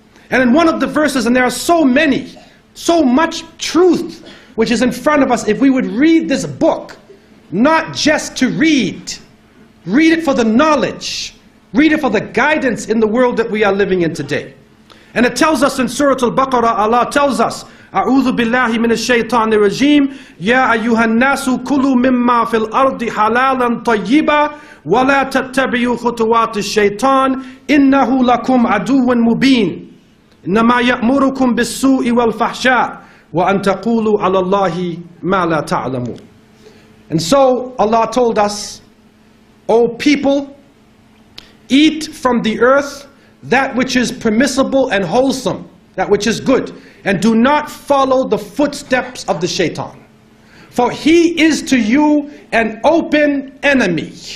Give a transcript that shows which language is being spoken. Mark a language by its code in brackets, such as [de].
[en] And in one of the verses, and there are so many, so much truth which is in front of us, if we would read this book, not just to read it for the knowledge, read it for the guidance in the world that we are living in today. And it tells us in Surah Al-Baqarah, Allah tells us, [ar] أعوذ بالله من الشيطان الرجيم يا أيها الناس كلوا مما في الأرض حلالا طيبا ولا تتبعوا خطوات الشيطان إنه لكم عدو مبين إنما يأمركم بالسوء والفحشاء وأن تقولوا على الله ما لا تعلمون. [en] And so Allah told us, O people, eat from the earth that which is permissible and wholesome, that which is good, and do not follow the footsteps of the shaitan. For he is to you an open enemy.